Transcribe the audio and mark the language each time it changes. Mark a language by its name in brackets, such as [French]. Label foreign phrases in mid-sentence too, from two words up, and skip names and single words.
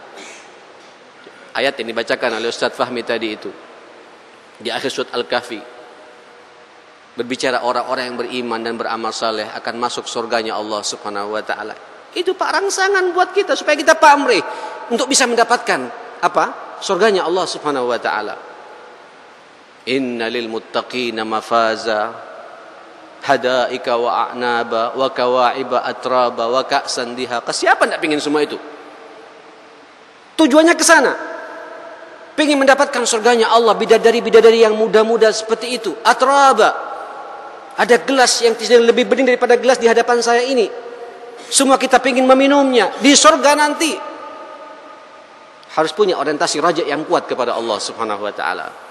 [Indonesian] Ayat yang dibacakan oleh Ustaz Fahmi tadi itu di akhir surat Al-Kahfi, berbicara orang-orang yang beriman dan beramal saleh akan masuk surganya [Arabic] الله سبحانه وتعالى. [Indonesian] Itu Pak rangsangan buat kita supaya kita pamrih untuk bisa mendapatkan apa? Surganya [Arabic] الله سبحانه وتعالى. إن للمتقين مفازا حدائق وأعنابا وكواعب أترابا وكأسا دهاقا. [Indonesian] Siapa tidak ingin semua itu? Tujuannya ke sana. Ingin mendapatkan surganya Allah, bidadari-bidadari yang muda-muda seperti itu, atraba. Ada gelas yang tidak lebih bening daripada gelas di hadapan saya ini. Semua kita ingin meminumnya. Di surga nanti harus punya orientasi raja yang kuat kepada [Arabic] الله سبحانه وتعالى.